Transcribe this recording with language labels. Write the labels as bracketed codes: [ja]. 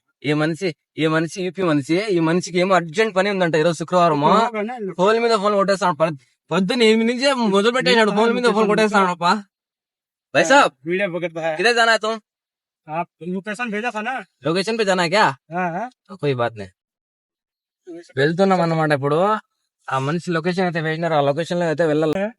[te] ఈ మనిషి యూపీ మనిషి. ఈ మనిషికి ఏమో అర్జెంట్ పని ఉందంట ఈరోజు శుక్రవారం. ఫోన్ మీద ఫోన్ కొట్టేస్తాడు. పొద్దున్న 8 నుంచే మొదలు పెట్టేసాడు, ఫోన్ మీద ఫోన్ కొట్టేస్తాడు. [hi] भाई साहब वीडियो किधर जाना है तुम? आप लोकेशन भेजा था ना, लोकेशन पे जाना है क्या? कोई बात नहीं. [te] వెళ్తున్నాం అన్నమాట. ఇప్పుడు ఆ మనిషి లొకేషన్ అయితే వేసినారు, ఆ లొకేషన్ లో అయితే వెళ్ళాలి.